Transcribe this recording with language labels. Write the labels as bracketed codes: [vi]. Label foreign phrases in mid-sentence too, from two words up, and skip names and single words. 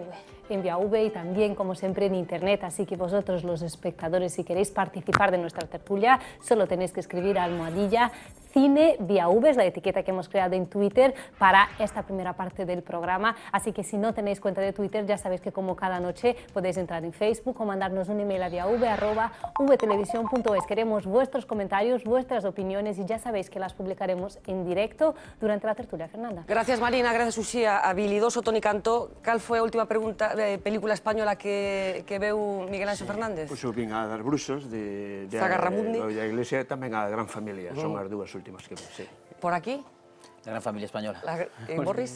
[es] En Vía V y también, como siempre, en Internet. Así que vosotros, los espectadores, si queréis participar de nuestra tertulia, solo tenéis que escribir almohadilla Cine Vía V, es la etiqueta que hemos creado en Twitter para esta primera parte del programa. Así que si no tenéis cuenta de Twitter, ya sabéis que como cada noche podéis entrar en Facebook o mandarnos un email a viav@vtelevisión.es. Queremos vuestros comentarios, vuestras opiniones, y ya sabéis que las publicaremos en directo durante la tertulia. Fernanda. Gracias, Marina, gracias, Uxía. Habilidoso Toni Cantó. [gl] Cal foi a última película española que veu Miguel Ángel Fernández? Pois eu vin a das Bruxas de Zagarramundi. Da Iglesia, e tamén a Gran Familia, son as dúas últimas que vi, sí. Por aquí? La Gran Familia Española. Morris?